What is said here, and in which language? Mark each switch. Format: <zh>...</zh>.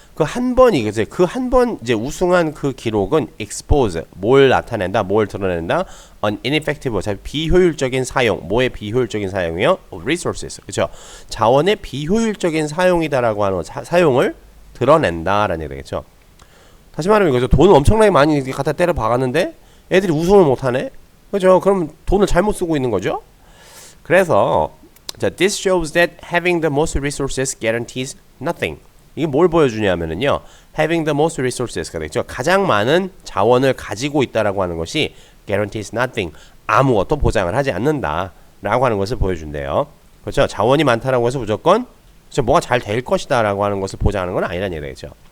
<ko>그 한 번이 그 한 번 이제 우승한 그 기록은 expose 뭘 나타낸다, 뭘 드러낸다, an ineffective 비효율적인 사용, 뭐의 비효율적인 사용이요? resources 그렇죠. 자원의 비효율적인 사용이다라고 하는 사용을 드러낸다라는 얘기 되겠죠. 다시 말하면 이거죠. 돈을 엄청나게 많이 갖다 때려 박았는데 애들이 우승을 못하네, 그렇죠. 그럼 돈을 잘못 쓰고 있는 거죠. 그래서 자,</ko> <en>this shows that having the most resources guarantees nothing.</en> <ko>이게 뭘 보여주냐면은요,</ko> <en>having the most resources</en> <ko>가 되죠. 가장 많은 자원을 가지고 있다라고 하는 것이</ko> <en>guarantees nothing.</en> <ko>아무것도 보장을 하지 않는다라고 하는 것을 보여준대요. 그렇죠. 자원이 많다라고 해서 무조건 그렇죠, 뭐가 잘 될 것이다라고 하는 것을 보장하는 건 아니라는 얘기죠.</ko>